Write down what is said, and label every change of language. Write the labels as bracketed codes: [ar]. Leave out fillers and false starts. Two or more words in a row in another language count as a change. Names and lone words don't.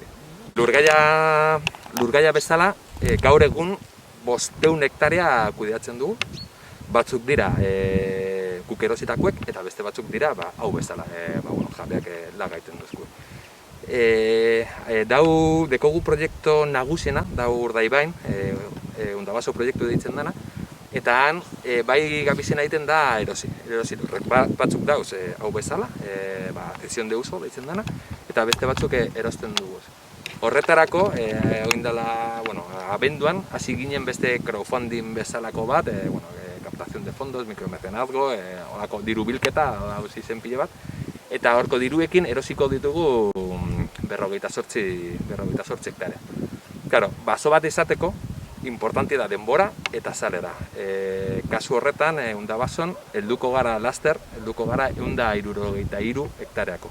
[eu] Lurgaia bezala, gaur egun 500 hektarea kudeatzen dugu, batzuk dira guk erositakoek, eta beste batzuk dira hau bezala, jabeak lagaiten duzku. Dekogu proiektu nagusiena, dau Urdaibain, Undabaso proiektu deitzen dana, eta han bai gabizena egiten da erosi lurrek. Batzuk dauz hau bezala, [es] cesión de uso [eu] deitzen dana, eta beste batzuk erosten dugu. Horretarako, abenduan, hasi ginen beste crowdfunding bezalako bat, [es] captación de fondos, [eu] micromecenazgo, olako diru bilketa, izen pile bat, eta horko diruekin erosiko ditugu 58 hektarea. Claro, baso bat izateko, importante da denbora eta salera. Kasu horretan, Undabason, helduko gara laster, helduko gara 163 hektareako.